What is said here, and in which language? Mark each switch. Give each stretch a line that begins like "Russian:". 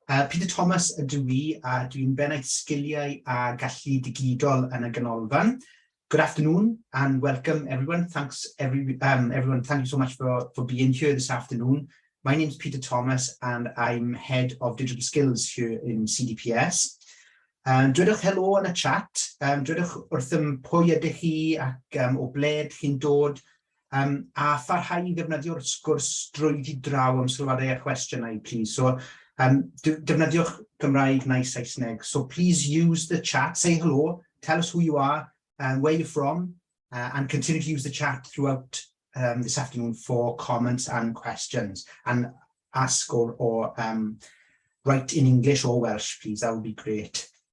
Welsh: Peter Thomas ydw I, a dwi'n bennaeth sgiliau a gallu digidol yn y Canolfan.
English: Good afternoon and welcome everyone. Thanks everyone. Thank you so much for being here this afternoon. My name is Peter Thomas and I'm Head of Digital Skills here in CDPS.
Welsh: Dwedwch helo yn y chat. Dwedwch wrthym pwy ydych chi ac o bled chi'n dod. A pharhau I ddefnyddio'r sgwrs drwyddi draw am sylwadau a cwestiynau, please. So, defnyddiwch Gymraeg neu Saesneg.
English: So please use the chat, say hello, tell us who you are, where you're from, and continue to use the chat throughout this afternoon for comments and questions. And ask or write in English or Welsh, please. That would be great.